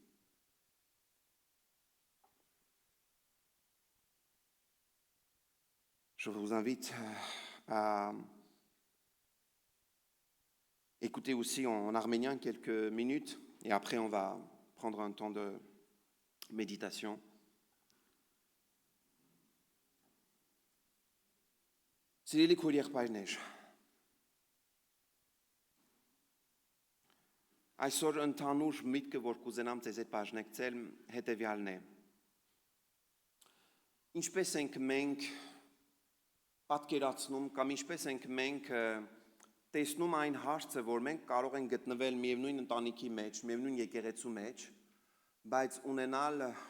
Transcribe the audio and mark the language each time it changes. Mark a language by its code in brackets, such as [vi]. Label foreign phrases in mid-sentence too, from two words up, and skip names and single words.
[fr] Je vous invite à écouter aussi en arménien quelques minutes et après on va prendre un temps de méditation. [hy] Սիրելի քույր եղբայրներ, այսօր ընդհանուր միտքը, որ կուզենամ ձեզ հետ բաժնեկցել, հետևյալն է. Ինչպես ենք մենք պատկերացնում կամ ինչպես ենք մենք տեսնում այն հարցը, որ մենք կարող ենք գտնվել միևնույն ընտանիքի մեջ, միևնույն եկեղեցու մեջ, բայց ունենալ